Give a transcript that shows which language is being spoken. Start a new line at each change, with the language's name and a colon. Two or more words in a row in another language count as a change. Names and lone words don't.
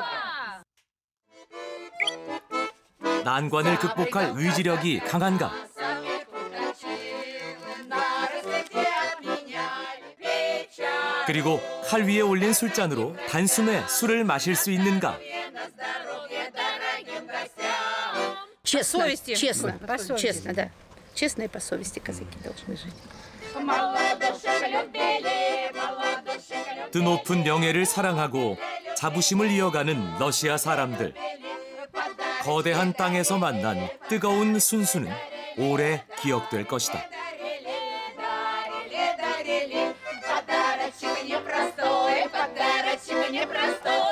Korean: 난관을 극복할 의지력이 강한가? 그리고 칼 위에 올린 술잔으로 단숨에 술을 마실 수 있는가?
Russian: Честно, честно, честно, да. Честно и по совести казаки должны жить.
Korean: 드높은 명예를 사랑하고 자부심을 이어가는 러시아 사람들. 거대한 땅에서 만난 뜨거운 순수는 오래 기억될 것이다.
Russian: Подарочек непростой, подарочек непростой.